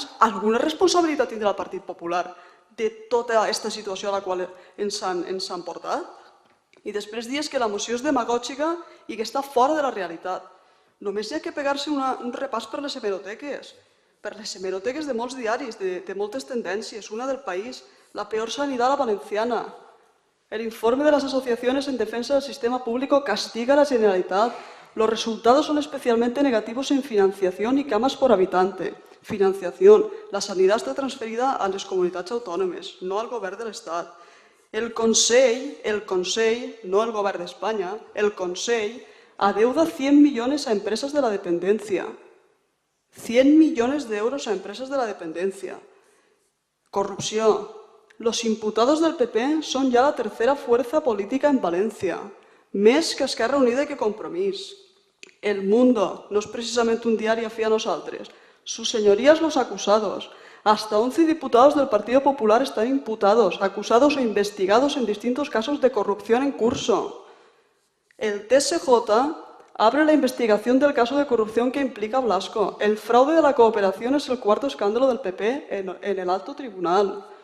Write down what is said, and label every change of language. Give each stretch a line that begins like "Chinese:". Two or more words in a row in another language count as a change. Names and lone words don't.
Catalan: Alguna responsabilitat tindrà el Partit Popular de tota aquesta situació a la qual ens han portat? I després dius que la moció és demagògica i que està fora de la realitat. Només hi ha que pegar-se un repàs per les hemeroteques de molts diaris, de moltes tendències.
Spanish: Una del País, la peor sanidad a la valenciana. El informe de las asociaciones en defensa del sistema público castiga a la Generalitat. Los resultados son especialmente negativos en financiación y camas por habitante.
Catalan: Financiación.
Spanish: La sanidad está transferida a
Catalan: les comunitats autònomes, no al govern de l'Estat.
Spanish: El Consell,
Catalan: no el govern d'Espanya,
Spanish: el Consell adeuda 100 millones a empresas de la dependencia. 100 millones de euros a empresas de la dependencia. Corrupción. Los imputados del PP son ya la tercera fuerza política en Valencia,
Catalan: més que Esquerra Unida i que Compromís.
Spanish: El Mundo, no es precisamente un diario afí
Catalan: a nosaltres.
Spanish: Sus señorías los acusados. Hasta 11 diputados del Partido Popular están imputados, acusados o investigados en distintos casos de corrupción en curso. El TSJ abre la investigación del caso de corrupción que implica a Blasco. El fraude de la cooperación es el cuarto escándalo del PP en el alto tribunal.